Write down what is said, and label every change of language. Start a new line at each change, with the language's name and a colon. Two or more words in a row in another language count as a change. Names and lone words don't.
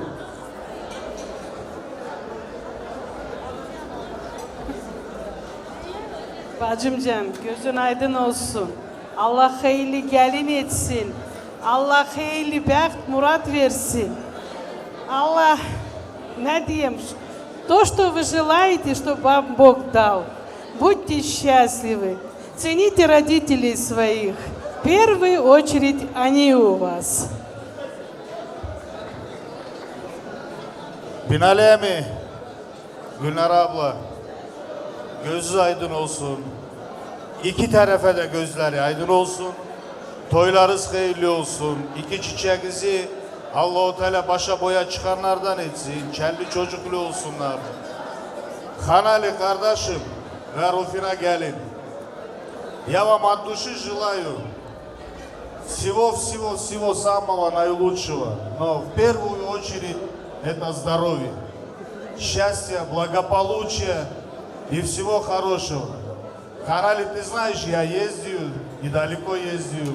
Turkish: Bacımcığım gözün aydın olsun. Allah hayırlı gelin etsin. Allah hayırlı bəxt murat versin. Allah ne diyeyim
Russian: То, что вы желаете, чтобы вам Бог дал. Будьте счастливы. Цените родителей своих. В первую очередь они у вас.
Turkish: Binali mi? Gülnar abla. Gözü aydın olsun. İki tarafa da gözleri aydın olsun. Toylarınız hayırlı olsun. İki çiçeğinizi Allah-u Teala başa boya çıkanlardan etsin. Kendi çocuklu olsunlar. Hanali kardeşim ve Rufina gelin.
Russian: Я вам от души желаю всего самого наилучшего. Но в первую очередь это здоровье, счастья, благополучия и всего хорошего. Харали, ты знаешь, я ездил и далеко ездил.